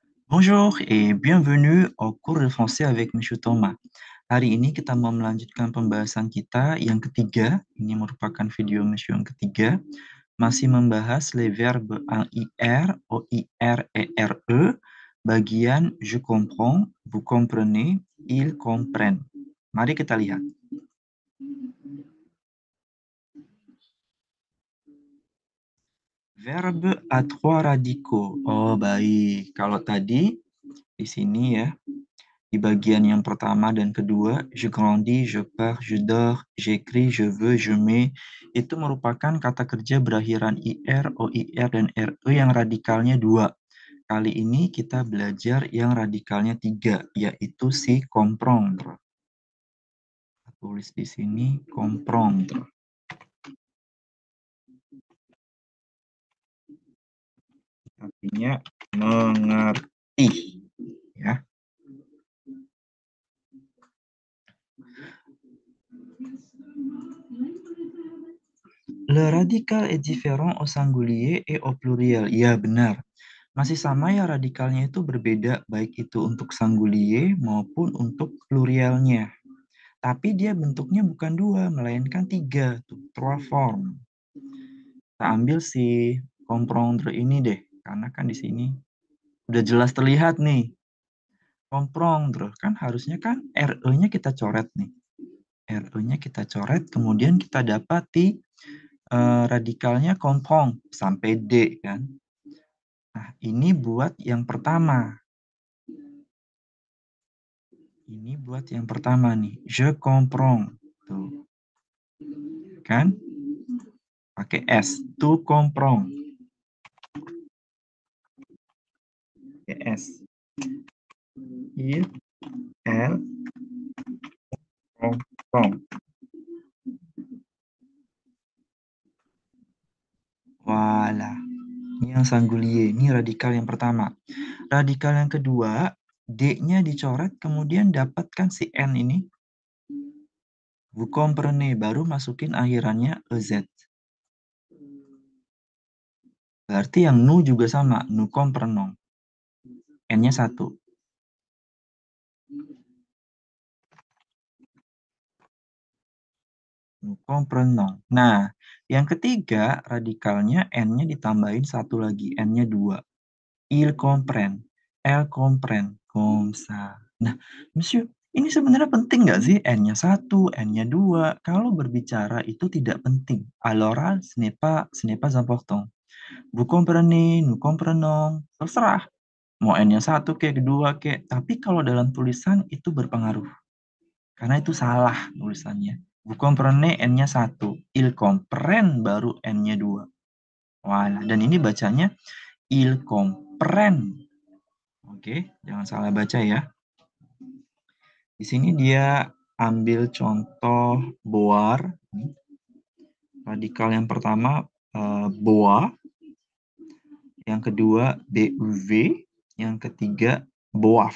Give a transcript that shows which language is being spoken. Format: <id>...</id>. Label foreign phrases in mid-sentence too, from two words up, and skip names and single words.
<fr>Bonjour et bienvenue au cours de français avec Monsieur Thomas.</fr> <id>Hari ini kita mau melanjutkan pembahasan kita yang ketiga. Ini merupakan video Monsieur yang ketiga. Masih membahas</id> <fr>les verbes en IR, OIR, ERE. Bagian je comprends, vous comprenez, ils comprennent.</fr> <id>Mari kita lihat.</id> <fr>Verbe à trois radicaux.</fr> <id>Oh, baik. Kalau tadi di sini ya, di bagian yang pertama dan kedua,</id> <fr>je grandis, je pars, je dors, j'écris, je veux, je mets,</fr> <id>itu merupakan kata kerja berakhiran IR, OIR, dan RE yang radikalnya 2. Kali ini kita belajar yang radikalnya 3, yaitu si comprendre. Tulis di sini comprendre. Artinya mengerti. Ya.</id> <fr>Le radical est différent au singulier et au pluriel.</fr> <id>Ya, benar. Masih sama ya, radikalnya itu berbeda, baik itu untuk singulier maupun untuk plurialnya. Tapi dia bentuknya bukan 2, melainkan 3. Tuh, 3 form. Kita ambil si comprendre ini deh, karena kan di sini udah jelas terlihat nih. Comprendre, kan harusnya kan RE-nya kita coret nih. RE-nya kita coret, kemudian kita dapati radikalnya comprendre sampai D kan. Nah, ini buat yang pertama. Ini buat yang pertama nih.</id> <fr>Je comprends.</fr> <id>Tuh. Kan? Pakai S.</id> <fr>Tu comprends.</fr> <id>Pakai S.</id> <fr>Il, elle, comprend. Voilà.</fr> <id>Ini yang singulier. Ini radikal yang pertama. Radikal yang kedua, D-nya dicoret, kemudian dapatkan si N ini.</id> <fr>Vous comprenez,</fr> <id>baru masukin akhirannya EZ. Berarti yang nu juga sama,</id> <fr>nous comprenons.</fr> <id>N-nya 1.</id> <fr>Nous comprenons.</fr> <id>Nah, yang ketiga, radikalnya N-nya ditambahin 1 lagi, N-nya 2.</id> <fr>Il comprend, elle comprend, comme ça.</fr> <id>Nah, Monsieur, ini sebenarnya penting nggak sih N-nya 1, N-nya 2? Kalau berbicara itu tidak penting.</id> <fr>Alors, ce n'est pas important. Vous comprenez, nous comprenons,</fr> <id>terserah. Mau N-nya 1 kayak, 2 kayak. Tapi kalau dalam tulisan itu berpengaruh. Karena itu salah tulisannya.</id> <fr>Vous comprenez</fr> <id>N-nya 1.</id> <fr>Il comprend</fr> <id>baru N-nya 2. Wah, dan ini bacanya</id> <fr>il comprend.</fr> <id>Oke, jangan salah baca ya. Di sini dia ambil contoh boar. Radikal yang pertama boa, yang kedua BUV, yang ketiga boaf.</id>